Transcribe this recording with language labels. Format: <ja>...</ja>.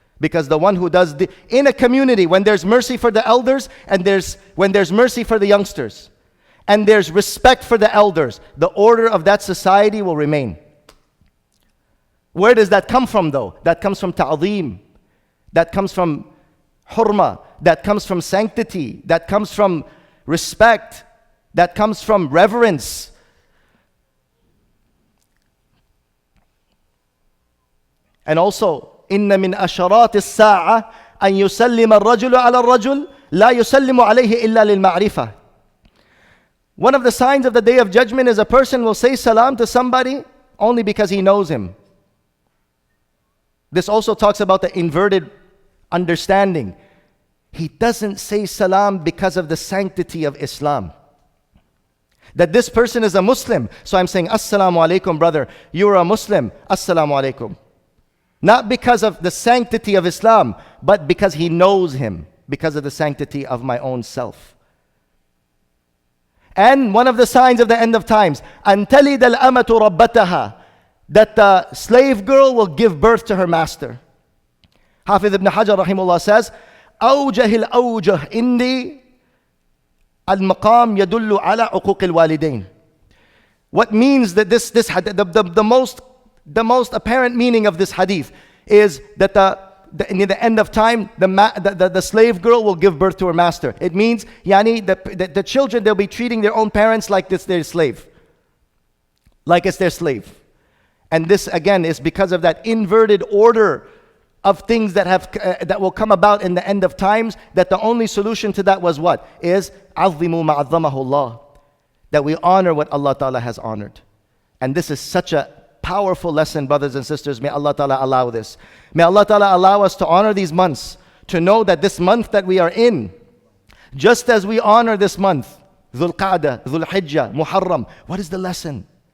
<en>Because the one who does in a community, when there's mercy for the elders, and when there's mercy for the youngsters, and there's respect for the elders, the order of that society will remain. Where does that come from though? That comes from ta'zeem. That comes from hurma. That comes from sanctity. That comes from respect. That comes from reverence. And also,</en> <ar>إِنَّ مِنْ أَشَرَاتِ السَّاعَةِ أَنْ يُسَلِّمَ الرَّجُلُ عَلَى الرَّجُلِ لَا يُسَلِّمُ عَلَيْهِ إِلَّا لِلْمَعْرِفَةِ.</ar> <en>One of the signs of the Day of Judgment is a person will say salam to somebody only because he knows him. This also talks about the inverted understanding. He doesn't say salam because of the sanctity of Islam. That this person is a Muslim, so I'm saying, Assalamu alaikum, brother. You're a Muslim. Assalamu alaikum. Not because of the sanctity of Islam, but because he knows him, because of the sanctity of my own self. And one of the signs of the end of times,</en> <ar>أَن تَلِدَ الْأَمَةُ رَبَّتَهَا,</ar> <en>that the slave girl will give birth to her master.</en> <ar>Hafiz ibn Hajar rahimahullah says, أَوْجَهِ الْأَوْجَهِ إِنِّي الْمَقَامِ يَدُلُّ عَلَى عُقُوقِ الْوَالِدَيْنِ.</ar> <en>What means that the most apparent meaning of this hadith is that in the end of time, the slave girl will give birth to her master. It means, the children, they'll be treating their own parents like it's their slave. Like it's their slave. And this, again, is because of that inverted order of things that will come about in the end of times, that the only solution to that was what? Is</en> <ar>عَظِّمُوا مَا عَظَّمَهُ اللَّهُ.</ar> <en>That we honor what Allah Ta'ala has honored. And this is such a powerful lesson, brothers and sisters. May Allah Ta'ala allow this. May Allah Ta'ala allow us to honor these months, to know that this month that we are in, just as we honor this month, Dhul Qa'dah, Dhul Hijjah, Muharram, what is the lesson?</en>